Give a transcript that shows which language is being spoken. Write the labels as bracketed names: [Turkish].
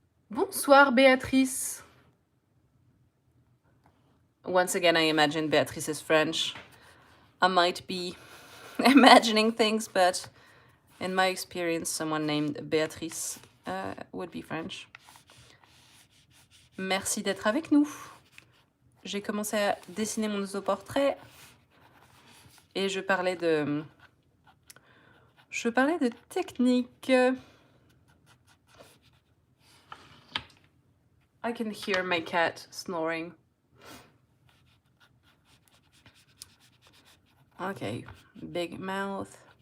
[French] Bonsoir, Béatrice. [English] Once again, I imagine Beatrice is French. I might be imagining things, but in my experience, someone named Béatrice would be French. [French] Merci d'être avec nous. J'ai commencé à dessiner mon autoportrait et je parlais de technique. [English] I can hear my cat snoring. Okay, big mouth.